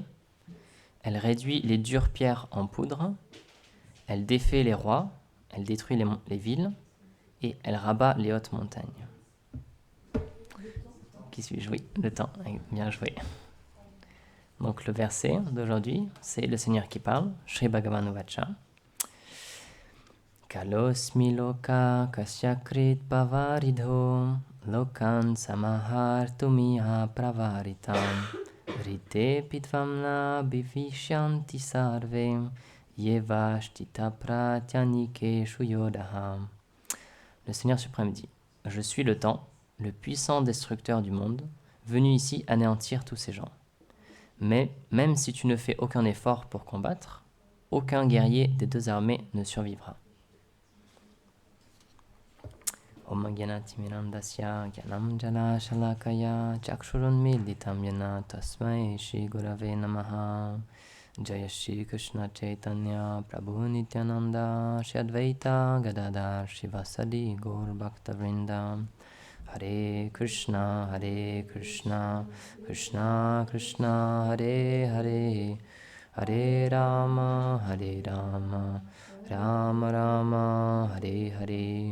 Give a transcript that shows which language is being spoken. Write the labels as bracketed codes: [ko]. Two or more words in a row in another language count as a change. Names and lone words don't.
[fr] Elle réduit les dures pierres en poudre. Elle défait les rois, elle détruit les villes, et elle rabat les hautes montagnes. Qui suis-je? Oui, le temps. Bien joué. Donc le verset d'aujourd'hui, c'est le Seigneur qui parle, [sa] Shri Bhagavan Vacha. Kalosmi loka kasyakrit pavaridho lokan samahar tumiha pravaritam rite pitvamna bivishyanti sarve yevashtita pratyanike shuyodaha. [fr] Le Seigneur suprême dit, je suis le temps, le puissant destructeur du monde, venu ici anéantir tous ces gens. Mais même si tu ne fais aucun effort pour combattre, aucun guerrier des deux armées ne survivra. [sa] Om Gyanati Mirandasya Gyanam Jala Shalakaya Chakshurun Militam Yana Tasmai Shri Gurave Namaha Jaya Shri Krishna Chaitanya Prabhu Nityananda Shri Advaita Gadadhar Shivasadi Gaur Bhakta Vrinda Hare Krishna, Krishna Krishna, Hare Hare, Hare Rama, Rama Rama, Hare Hare.